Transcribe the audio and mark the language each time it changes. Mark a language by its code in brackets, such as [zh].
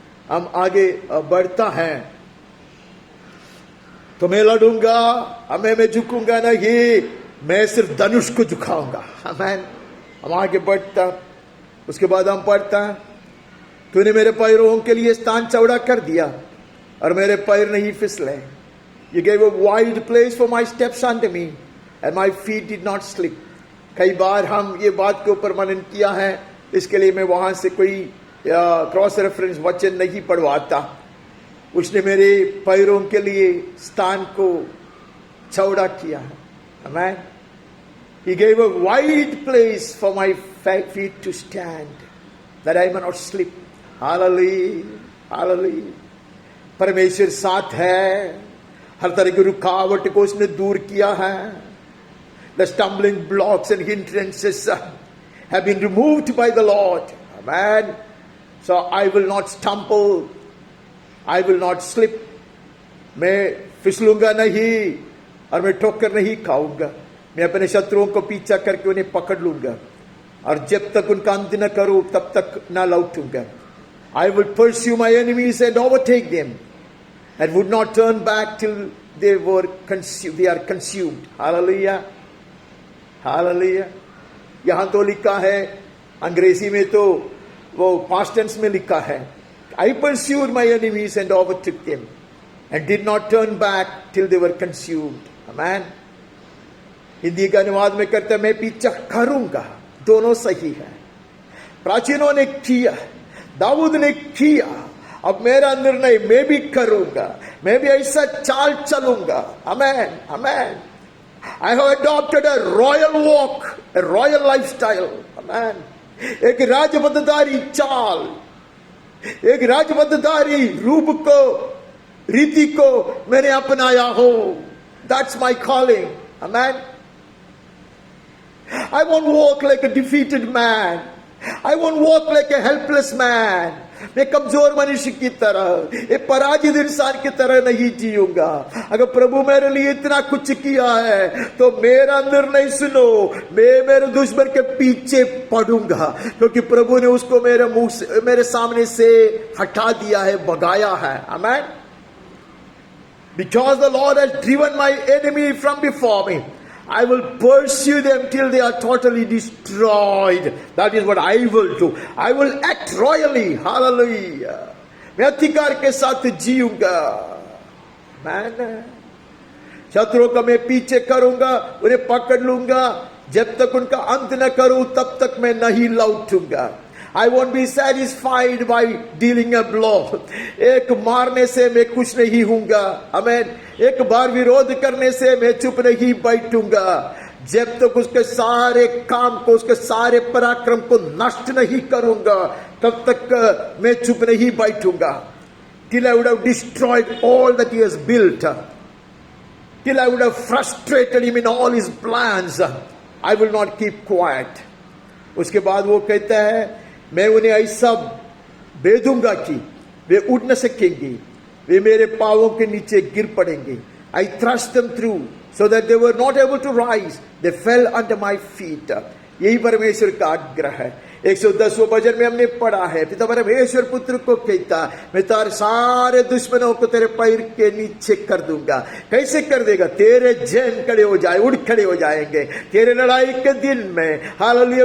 [hi] हम आगे बढ़ता है तो मैं लड़ूंगा, मैं झुकूंगा नहीं, मैं सिर्फ धनुष को झुकाऊंगा। आमेन। हम आगे बढ़ता, उसके बाद हम पढ़ता, तूने मेरे पैरों के लिए स्थान चौड़ा कर दिया और मेरे पैर नहीं फिसले। [en] You gave a wide place for my steps under me and my feet did not slip. [hi] कई बार हम ये बात के ऊपर मनन किया है, इसके लिए मैं वहां से कोई क्रॉस रेफरेंस वचन नहीं पढ़वाता, उसने मेरे पैरों के लिए स्थान को चौड़ा किया है. [en] Amen. He gave a wide place for my feet to stand, that I may not slip. [hi] Hallelujah. Hallelujah. परमेश्वर साथ है. हर तरह की रुकावट को उसने दूर किया है. [en] The stumbling blocks and hindrances have been removed by the Lord. Amen. So I will not stumble. I will not slip. [hi] मैं फिसलूंगा नहीं और मैं ठोकर नहीं खाऊंगा. मैं अपने शत्रुओं को पीछा करके उन्हें पकड़ लूंगा और जब तक उनका अंत न करूं तब तक न लौटूंगा. [en] I will pursue my enemies and overtake them and would not turn back till they are consumed. Hallelujah. Hallelujah. [hi] यहां तो लिखा है, [en] अंग्रेजी में तो वो past tense में लिखा है, I pursued my enemies and overtook them and did not turn back till they were consumed. Amen. [hi] Hindi का अनुवाद में करता, मैं पीछा करूंगा. दोनों सही है. प्राचीनों ने किया, दाऊद ने किया. अब मेरा निर्णय मैं भी करूंगा. मैं भी ऐसा चाल चलूंगा. Amen. Amen. [en] I have adopted a royal walk, a royal lifestyle. Amen. [hi] एक राजबद्धधारी चाल, एक राजबद्धधारी रूप को, रीति को मैंने अपनाया हो. [en] That's my calling. Amen. I won't walk like a defeated man. I won't walk like a helpless man. [hi] मैं कमजोर मनुष्य की तरह, एक पराजित इंसान की तरह नहीं जीऊंगा. अगर प्रभु मेरे लिए इतना कुछ किया है तो मेरा निर्णय सुनो, मैं मेरे दुश्मन के पीछे पड़ूंगा, क्योंकि प्रभु ने उसको मेरे मुंह से, मेरे सामने से हटा दिया है, भगाया है. [en] Amen. Because the Lord has driven my enemy from before me, I will pursue them till they are totally destroyed. That is what I will do. I will act royally. Hallelujah. [hi] मैं अधिकार के साथ जीऊंगा. मैं शत्रुओं का मैं पीछे करूंगा, उन्हें पकड़ लूंगा. जब तक उनका अंत न करूं तब तक मैं नहीं लौटूंगा. [en] I won't be satisfied by dealing a blow. [hi] एक मारने से मैं खुश नहीं हूंगा. [en] Amen. [hi] एक बार विरोध करने से मैं चुप नहीं बैठूंगा. जब तक उसके सारे काम को, उसके सारे पराक्रम को नष्ट नहीं करूंगा तब तक मैं चुप नहीं बैठूंगा. [en] Till I would have destroyed all that he has built. Till I would have frustrated him in all his plans. I will not keep quiet. [hi] उसके बाद वो कहता है, मैं उन्हें ऐसा बेधूंगा कि वे उड़ न सकेंगे, वे मेरे पांवों के नीचे गिर पड़ेंगे. [en] I thrust them through so that they were not able to rise. They fell under my feet. [hi] यही परमेश्वर का आग्रह है. 110वें भजन में हमने पढ़ा है, पिता परमेश्वर पुत्र को कहता, मैं तारे सारे दुश्मनों को तेरे पैर के नीचे कर दूंगा. कैसे कर देगा? तेरे जैन खड़े हो जाए, उड़ खड़े हो जाएंगे तेरे लड़ाई के दिन में. हालेलुया.